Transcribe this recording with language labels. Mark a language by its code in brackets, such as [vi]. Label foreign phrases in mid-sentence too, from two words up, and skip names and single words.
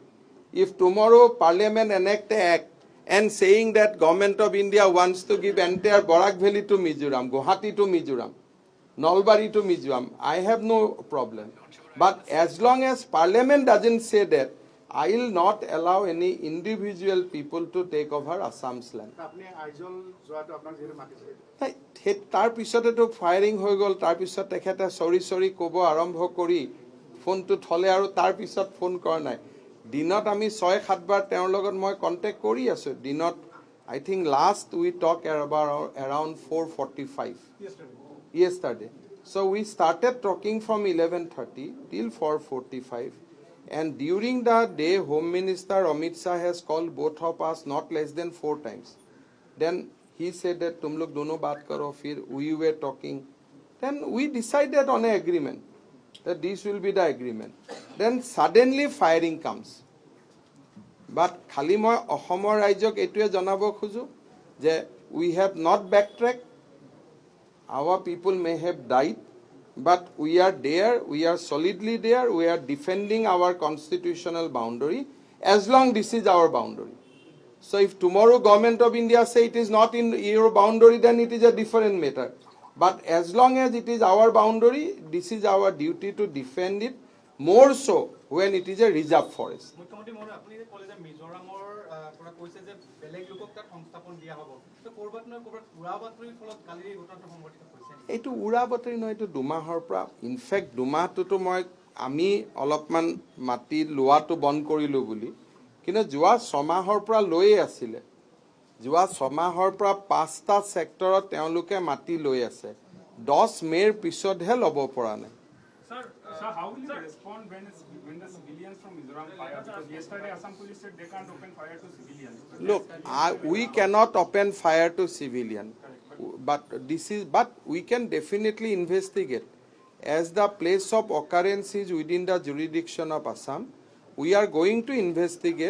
[en] If tomorrow parliament enact an act and saying that government of India wants to give entire Barak Valley to Mizoram, Guwahati to Mizoram, Nalbari to Mizoram, I have no problem. But as long as parliament doesn't say that, I will not allow any individual people to take over Assam's land. [as] আপুনি আইজল যোৱাটো আপোনাক যিহেতু মাতিছে নাই, তাৰ পিছতেতো ফায়াৰিং হৈ গ'ল, তাৰ পিছত তেখেতে চৰি ক'ব আৰম্ভ কৰি ফোনটো থলে আৰু তাৰ পিছত ফোন কৰা নাই। দিনত আমি 6-7 বাৰ তেওঁৰ লগত মই কণ্টেক্ট কৰি আছো। [en] দিনত I think last we talked about around 4:45 yesterday. So we started talking from 11:30 till 4:45, and during the day Home Minister Amit Shah has called both of us not less than 4 times. Then he said that [hi] तुम लोग दोनों बात करो, [en] fir we were talking. Then we decided on an agreement that this will be the agreement. Then suddenly firing comes. [as] But খালি মই অসমৰ ৰাইজক এইটোৱে জনাব খোজো যে [en] we have not backtracked. Our people may have died, but we are there, we are solidly there, we are defending our constitutional boundary as long this is our boundary. So if tomorrow government of India say it is not in your boundary, then it is a different matter. But as long as it is our boundary, this is our duty to defend it, more so when it is a reserve forest. [as] মুখ্যমন্ত্ৰী মহোদয়, আপুনি যে ক'লে যে মিজোৰামৰ পৰা কৈছে যে বেলেগ লোকক তাত সংস্থাপন দিয়া হ'ব, তো ক'ৰবাত নহয় ক'ৰবাত উৰা বাতৰিৰ ফলত কালি এই ঘটনাটো সংঘটিত হৈছে। এইটো উৰা বাতৰি নহয়, এইটো দুমাহৰ পৰা, ইনফেক্ট দুমাহটোতো আমি অলপমান মাটি লোৱাটো বন্ধ কৰিলোঁ বুলি, কিন্তু যোৱা 6 মাহৰ পৰা লৈয়ে আছিলে। যোৱা 6 মাহৰ পৰা 5টা ছেক্টৰত তেওঁলোকে মাটি লৈ আছে। 10 মে'ৰ পিছতহে ল'ব পৰা নাই। [en] Sir, how will you respond when the civilians from Mizoram fire? Because yesterday Assam police said they can't open fire to civilians. Look, we cannot open fire to civilian, but we can definitely investigate. As the place of occurrence is within the jurisdiction of Assam, we are going to investigate.